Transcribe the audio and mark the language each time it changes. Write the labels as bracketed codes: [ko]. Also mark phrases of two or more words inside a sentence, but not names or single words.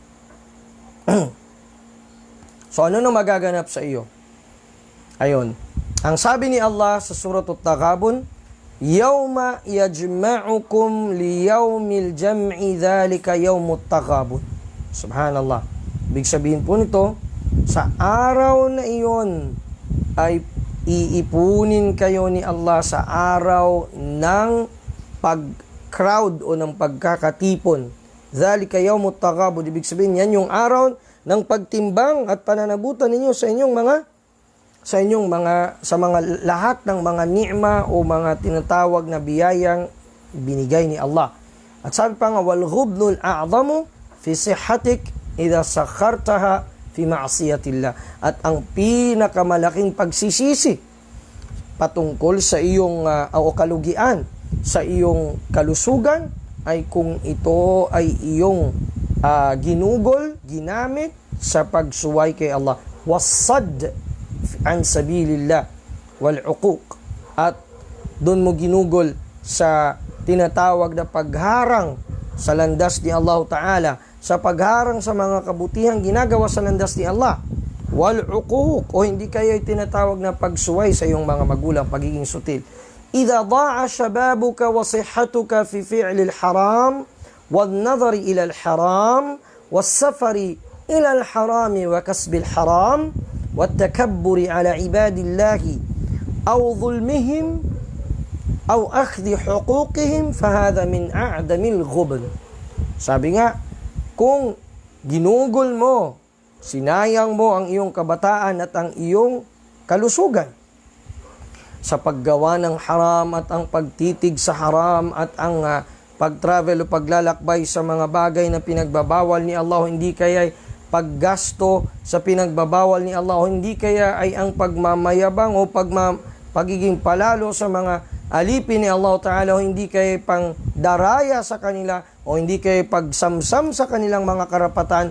[tl] So ano na magaganap sa iyo? Ayun. Ang sabi ni Allah sa Surah At-Taghabun, [ar] "يوم يجمعكم ليوم الجمع ذلك يوم التغابن." Subhanallah. [tl] Ibig sabihin po nito, sa araw na iyon ay iipunin kayo ni Allah sa araw ng pag-crowd o ng pagkakatipon. [ar] ذلك يوم التغابن. [tl] Ibig sabihin, yan yung araw ng pagtimbang at pananagutan ninyo sa mga lahat ng mga ni'ma o mga tinatawag na biyayang binigay ni Allah. At sabi pa nga, [ar] والغبن الأعظم في صحتك إذا سخرتها في معصية الله. [tl] At ang pinakamalaking pagsisisi patungkol sa iyong o kalugian sa iyong kalusugan ay kung ito ay iyong ginugol, ginamit sa pagsuway kay Allah. [ar] وصد عن سبيل الله والعقوق, [tl] at doon mo ginugol sa tinatawag na pagharang sa landas ni Allah Ta'ala, sa pagharang sa mga kabutihang ginagawa sa landas ni Allah, [ar] والعقوق, [tl] o hindi kayo tinatawag na pagsuway sa iyong mga magulang, pagiging sutil. [ar] إذا ضاع شبابك وصحتك في فعل الحرام والنظر إلى الحرام والسفر إلى الحرام وكسب الحرام والتكبر على عباد الله أو ظلمهم أو أخذ حقوقهم فهذا من أعدم الغبن. [tl] Sabi nga, kung ginugol mo, sinayang mo ang iyong kabataan at ang iyong kalusugan sa paggawa ng haram at ang pagtitig sa haram at ang pag-travel o paglalakbay sa mga bagay na pinagbabawal ni Allah, hindi kaya paggasto sa pinagbabawal ni Allah, hindi kaya ay ang pagmamayabang o pagiging palalo sa mga alipin ni Allah Ta'ala, o hindi kaya pang daraya sa kanila, o hindi kaya pagsamsam sa kanilang mga karapatan.